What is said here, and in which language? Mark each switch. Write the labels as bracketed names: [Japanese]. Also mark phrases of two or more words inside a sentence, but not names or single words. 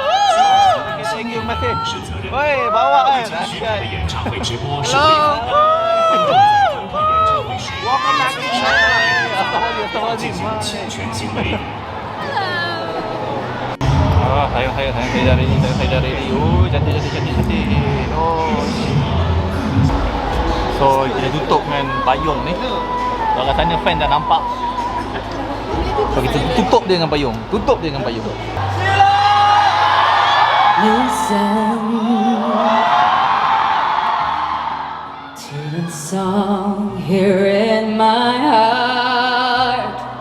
[Chinese] 是责任。未经许可的演唱会直播是违法的。观众在观看演唱会时，进行侵权行为。 [Malay] Hayang dari ni. Oh, cantik. Oh. So, kita tutup dengan payung ni. Kalau kat sana fan dah nampak. So, kita tutup dia dengan payung. [English] Listen to the song here in my heart.